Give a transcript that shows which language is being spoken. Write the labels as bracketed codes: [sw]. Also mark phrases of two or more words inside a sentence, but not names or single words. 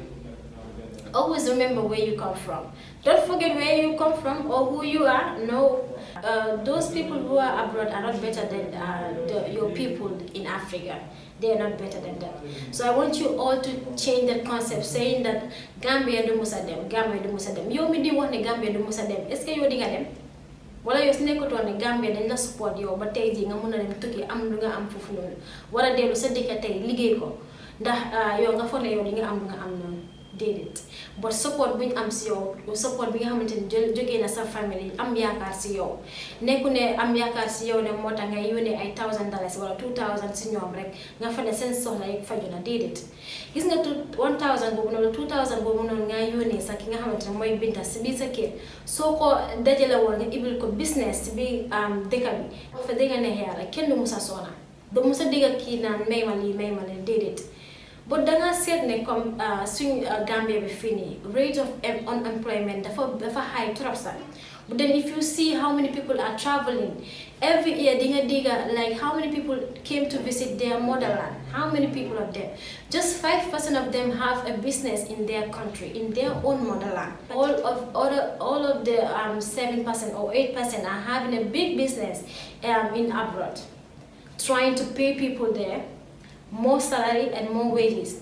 [en] Always remember where you come from. Don't forget where you come from or who you are. No, those people who are abroad are not better than your people in Africa. They are not better than that. So I want you all to change that concept, saying that [wo] Gambia do musa dem, Gambia do musa dem. Yo mi di wax ne Gambia do musa dem. [fr] Est-ce que [wo] yo di nga dem? Wala yo su nekkoon ne Gambia dañ la support yow ba tey jii nga mën a dem tukki am lu nga am foofu noonu. Wala dellu sa dëkk tey liggéey ko ndax yow nga foog ne yow li nga am lu nga am noonu. déedéet [en] but support [wo] bu ñu am si yow support bi nga xamante ni jógee na sa famille am yaakaar si yow nekku ne am yaakaar si yow ne moo tax nga yónnee ay $1000 wala 2000 si ñoom rek nga fa ne seen soxla yi faju na déedéet gis nga 1000 boobu noonu 2000 boobu noonu nga yónnee sax ki nga xamante ne mooy Binta si biir sa kër soo ko dajale woon nga ibil ko business si biir dëkk bi fa dëgg neex yàlla kenn du musa soona du musa digga kii naan may ma lii déedéet [en] but [wo] danga seet ne comme suñ Gambia bi fii nii [en] rate of unemployment [wo] dafa high trop sax [en] but then if you see how many people are traveling every year [wo] dinga digga [en] like how many people came to visit their motherland, how many people are there, just 5% of them have a business in their country, in their own motherland. All of the 7% or 8% are having a big business in abroad, trying to pay people there more salary and more wages.